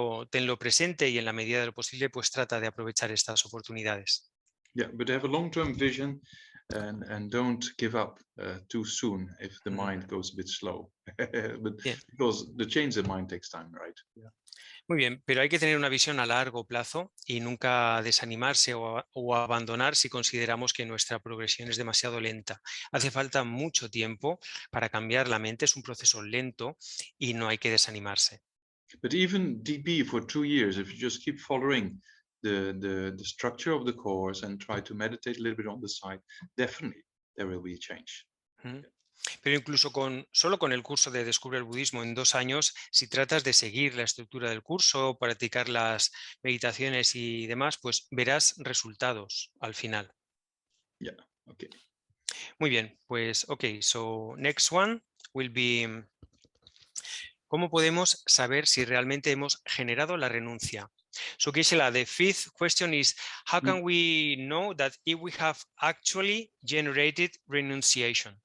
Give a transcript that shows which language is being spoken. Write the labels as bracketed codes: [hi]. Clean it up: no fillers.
[es] Tenlo presente y en la medida de lo posible pues trata de aprovechar estas oportunidades. [en] Yeah, but have a long-term vision and don't give up too soon if the mind goes a bit slow. Because the change of mind takes time, right? Yeah. [es] Muy bien, pero hay que tener una visión a largo plazo y nunca desanimarse o abandonar si consideramos que nuestra progresión es demasiado lenta. Hace falta mucho tiempo para cambiar la mente, es un proceso lento y no hay que desanimarse. [en] But even DB for 2 years, if you just keep following the structure of the course and try to meditate a little bit on the side, definitely there will be a change. [es] Pero incluso solo con el curso de Descubre el Budismo en 2 años, si tratas de seguir la estructura del curso, practicar las meditaciones y demás, pues verás resultados al final. [en] Yeah. Okay. [es] Muy bien, pues [en] so next one will be, [es] ¿cómo podemos saber si realmente hemos generado la renuncia? [en] So Gisela, the fifth question is, how can we know that if we have actually generated renunciation?